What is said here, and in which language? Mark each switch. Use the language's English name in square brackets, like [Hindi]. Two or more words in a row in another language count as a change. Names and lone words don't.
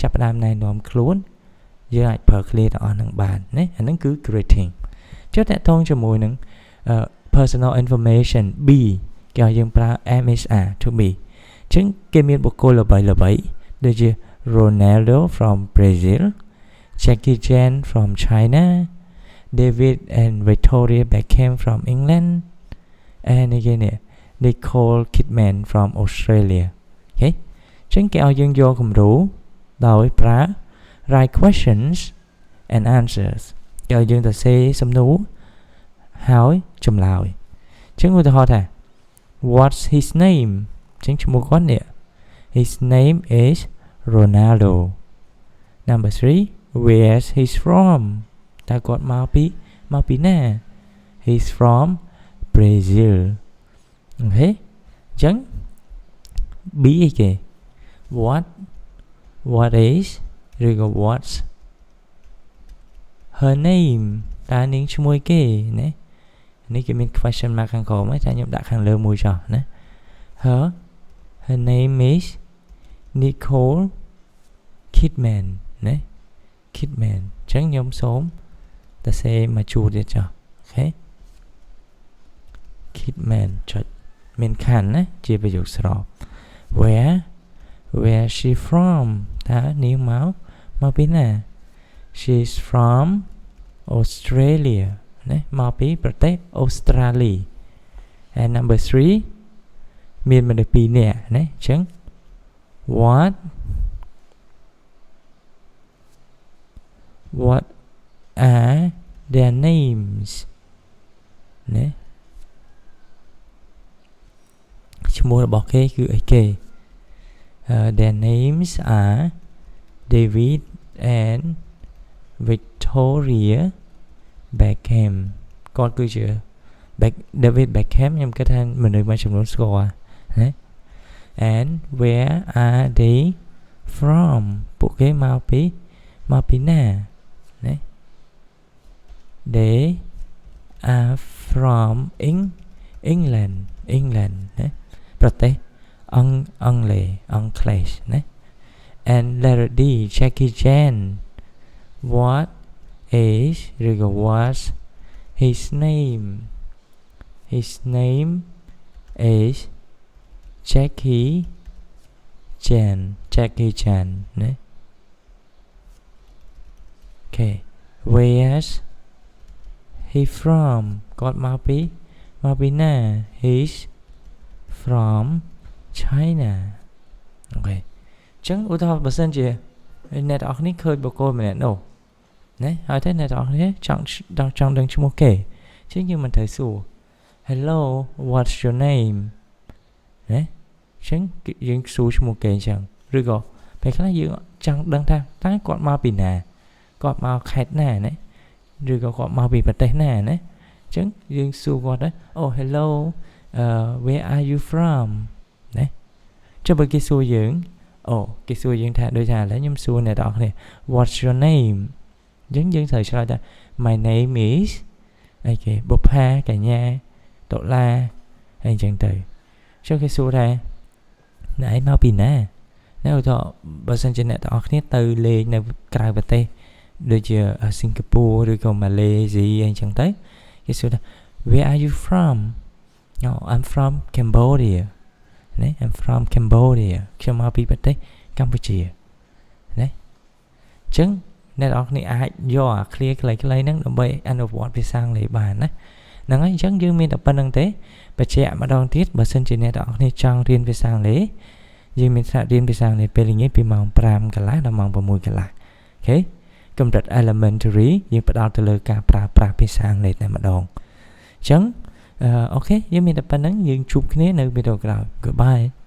[Khmer] ចាប់ផ្ដើមណែនាំខ្លួនយើងអាចប្រើ clear ទាំងអស់ហ្នឹងបានណាអាហ្នឹងគឺ greeting ចុះតកតងជាមួយនឹង personal information B គេឲ្យយើងប្រើ MSR [English] to be អញ្ចឹងគេមានបុគ្គលល្បីៗដូចជា Ronaldo from Brazil Jackie Chan from China David and Victoria Beckham from England and again Nicole Kidman from Australia [Khmer] អូខេអញ្ចឹងគេឲ្យយើងយកគំ រូដោយប្រើ [English] write questions and answers [Khmer] គេឲ្យយើងទៅសេសំណួរហើយចម្លើយអញ្ចឹងឧទាហរណ៍ថា [English] What's his name [Khmer] អញ្ចឹងឈ្មោះគាត់នេះ [English] His name is Ronaldo number 3 Where's he from [Khmer] តើគាត់មកពីមកពីណា [English] he's from Brazil [Khmer] អូខេអញ្ចឹង B អីគេ [English] what is [Khmer] ឬក៏ [English] what's her name [Khmer] តើនាងឈ្មោះគេណានេះគេមាន [English] question mark [Khmer] ខាងក្រោមតែខ្ញុំដាក់ខាងលើមួយចុះណា [English] her name is Nicole Kidman [Khmer] ណា Kidman អញ្ចឹងខ្ញុំសូមតែសេមកជួទៀតចុះអូខេ Kidman ចុចមានខណ្ឌណាជាប្រយោគស្រប [English] where she from [Khmer] តើនាងមកពីណា [English] she's from Australia [Khmer] ណាមកពីប្រទេសអូស្ត្រាលី [English] and number 3 [Khmer] មានមនុស្ស2នាក់ណាអញ្ចឹង what [English] are their names [Khmer] ណាឈ្មោះរបស់គេគឺអីគេ [English] their names are David and Victoria Beckham [Khmer] គាត់គឺជា [English] David Beckham [Khmer] ខ្ញុំគិតថាមនុស្សមួយចំនួនស្គាល់ណា [English] and where are they from [Khmer] ពួកគេមកពីណាណា [English] they are from England [Khmer] ណាប្រទេសអង់គ្លេសណា [English] and letter D Jackie Chan what is ឬក៏ what's his name is Jackie Chan ណា okay where's he from [Khmer] គាត់មកពីណា he's from China អូខេអញ្ចឹងឧទាហរណ៍បើសិនជាអ្នកទាំងអស់គ្នាឃើញបុគ្គលម្នាក់នោះណាហើយតែអ្នកទាំងអស់គ្នាចង់ដឹងឈ្មោះគេអញ្ចឹងយើងមិនត្រូវសួរ [English] hello what's your name [Khmer] ណាអញ្ចឹងយើងសួរឈ្មោះគេអញ្ចឹងឬក៏ពេលខ្លះយើងចង់ដឹងថាតើគាត់មកពីណាគាត់មកខេត្តណាណាឬក៏គាត់មកពីប្រទេសណាណាអញ្ចឹងយើងសួរគាត់ទៅអូ [English] hello where are you from [Khmer] ណាចុះបើគេសួរយើង គេសួរយើងថាដូចថាឥឡូវខ្ញុំសួរអ្នកទាំងអស់គ្នា [English] what's your name [Khmer] អញ្ចឹងយើងត្រូវឆ្លើយថា [English] my name is [Khmer] អីគេបុប្ផាកញ្ញាដុល្លារអីអញ្ចឹងទៅចុះគេសួរថាអ្នកឯងមកពីណានៅ ទៅបើសិនជាអ្នកទាំងអស់គ្នាទៅលេងនៅក្រៅប្រទេសដូចជាសិង្ហបុរីឬក៏ម៉ាឡេស៊ីអីចឹងទៅគេសួរថា where [English] are you from no I'm from Cambodia ណា I'm from Cambodia [Khmer] ខ្ញុំមកពីប្រទេសកម្ពុជាណាអញ្ចឹងអ្នកនរគ្នាអាច យកអា clear ខ្លីៗហ្នឹងដើម្បីអនុវត្តភាសាអង់គ្លេសបានណាហ្នឹងហើយអញ្ចឹងយើងមានតែប៉ុណ្្នឹងទេបញ្ជាក់ម្ដងទៀតបើសិនជាអ្នកនរគ្នាចង់រៀនភាសាអង់គ្លេសយើងមានថ្នាក់រៀនភាសាអង់គ្លេសពេលល្ងាចពីម៉ោង 5 កន្លះដល់ម៉ោង 6 កន្លះអូខេកម្រិត elementary យើងផ្ដោតទៅលើការប្រើប្រាស់ភាសាអង់គ្លេសតែម្ដងអញ្ចឹងអូខេយើងមានតែប៉ុណ្្នឹងយើងជួបគ្នានៅវីដេអូក្រោយ Goodbye